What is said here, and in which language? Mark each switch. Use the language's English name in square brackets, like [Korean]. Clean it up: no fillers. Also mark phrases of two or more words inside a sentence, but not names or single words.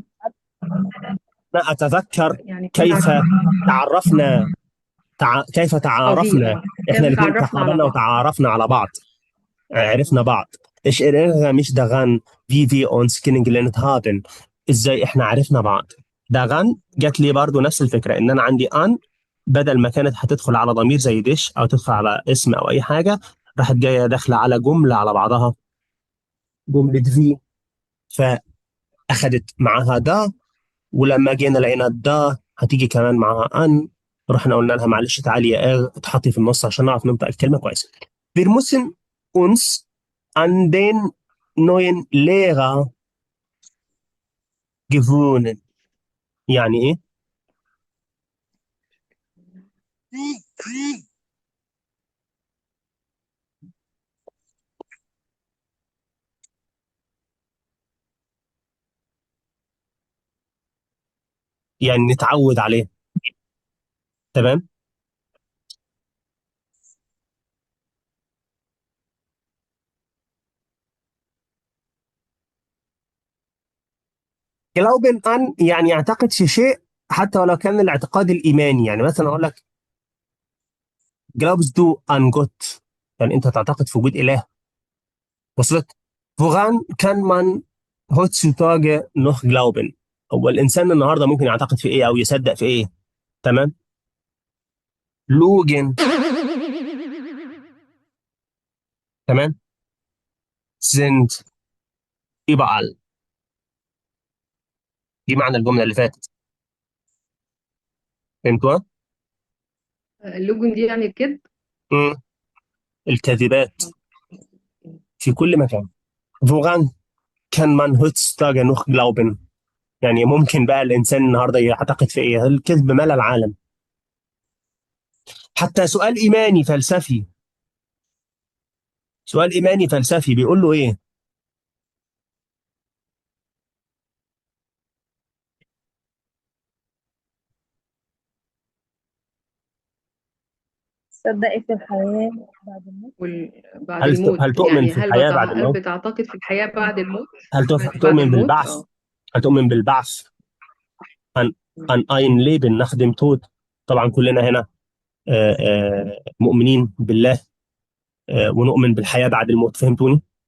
[Arabic] انا اتذكر يعني كنا كيف تعرفنا، كيف دي تعارفنا. احنا كيف الاثنين تعرفنا على تقابلنا بعض. وتعارفنا على بعض، عرفنا بعض. [German] Ich erinnere mich daran, wie wir uns kennengelernt haben. [Arabic] ازاي احنا عرفنا بعض. daran جات لي برضو نفس الفكره، ان انا عندي ان، بدل ما كانت هتدخل على ضمير زي ديش او تدخل على اسم او اي حاجه، راحت جايه داخله على جمله على بعضها، جمله في، فاخدت معاها دا. ولما جينا لقينا دا هتيجي كمان معاها ان، رحنا قلنا لها معلش تعالي يا اتحطي في النص عشان نعرف ننطق الكلمه كويس. [German] Wir müssen uns an den neuen Lehrer gewöhnen. [Arabic] يعني ايه؟ يعني نتعود عليه. تمام؟ [German] glauben an [Arabic] يعني يعتقد في شيء حتى ولو كان الاعتقاد الايماني. يعني مثلا اقول لك [German] glaubst du an Gott، [Arabic] يعني انت تعتقد في وجود اله. وصلت؟ [German] woran kann man heutzutage noch glauben؟ [Arabic] هو الانسان النهارده ممكن يعتقد في ايه او يصدق في ايه؟ تمام؟ لوجن. تمام؟ [German] sind überall. [Arabic] دي معنى الجمله اللي فاتت. فهمتوا؟ اللوجن دي يعني الكذب. مم. الكاذبات في كل مكان. [German] woran kann man heutzutage noch glauben؟ [Arabic] يعني ممكن بقى الانسان النهارده يعتقد في ايه؟ الكذب ملا العالم. حتى سؤال ايماني فلسفي، سؤال ايماني فلسفي بيقول له ايه؟ تصدقي في الحياة بعد الموت؟ بعد الموت، هل تؤمن يعني في الحياه بعد هل الموت؟ بتعتقد في الحياة بعد الموت؟ هل بعد تؤمن الموت بالبعث؟ هل تؤمن بالبعث؟ [German] عن ein Leben nach dem Tod؟ [Arabic] طبعا كلنا هنا مؤمنين بالله، ونؤمن بالحياه بعد الموت. فهمتوني؟